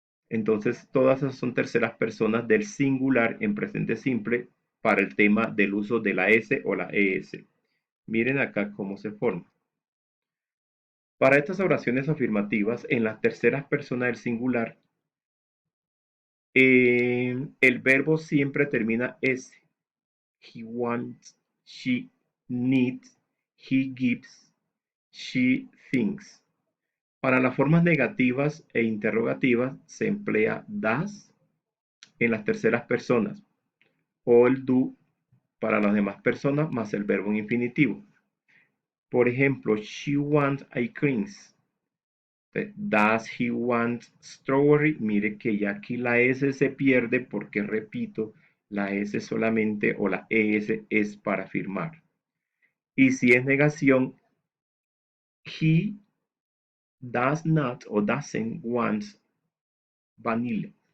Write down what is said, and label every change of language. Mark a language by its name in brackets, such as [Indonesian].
[Spanish] Entonces, todas esas son terceras personas del singular en presente simple para el tema del uso de la S o la ES. Miren acá cómo se forma. Para estas oraciones afirmativas, en la tercera persona del singular, el verbo siempre termina S. [English] He wants, she needs, he gives, she thinks. [Spanish] Para las formas negativas e interrogativas se emplea das en las terceras personas o el do para las demás personas más el verbo en infinitivo. Por ejemplo, [English] she wants ice creams. Does he want strawberry? [Spanish] Mire que ya aquí la S se pierde porque, repito, la S solamente o la ES es para afirmar. Y si es negación, [English] he does not o doesn't want vanilla.